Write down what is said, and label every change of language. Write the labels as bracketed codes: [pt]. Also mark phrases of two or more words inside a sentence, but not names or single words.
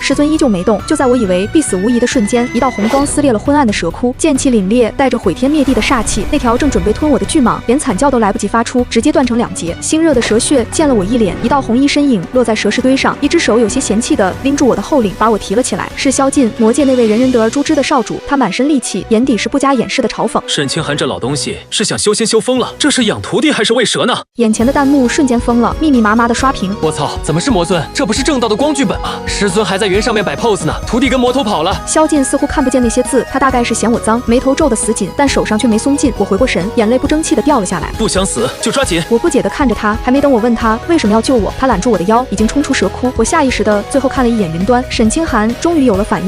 [zh] 師尊依舊沒動。就在我以為必死無疑的瞬間，一道紅光撕裂了昏暗的蛇窟，劍氣凜冽，帶着毀天滅地的煞氣。那條正準備吞我的巨蟒，連慘叫都來不及發出，直接斷成2截。腥熱的蛇血濺了我一臉，一道紅衣身影落在蛇屍堆上，一隻手有些嫌棄地拎住我的後領，把我提了起來。是蕭盡，魔界那位人人得而誅之的少主，他滿身戾氣，眼底是不加掩飾的嘲諷。沈清寒這老東西是想修仙修瘋了，這是養徒弟還是餵蛇呢？眼前的彈幕瞬間瘋了，密密麻麻的刷屏。我操，怎麼是魔尊？這不是正道的光劇本嗎？師尊還在雲上面擺 pose 呢，徒弟跟魔頭跑了。蕭盡似乎看不見那些字，他大概是嫌我髒，眉頭皺得死緊，但手上卻沒鬆勁。我回過神，眼淚不爭氣的掉了下來。不想死就抓緊。我不解地看着他，還沒等我問他為什麼要救我，他攬住我的腰，已經衝出蛇窟。我下意識的最後看了一眼雲端，沈清寒終於有了反應。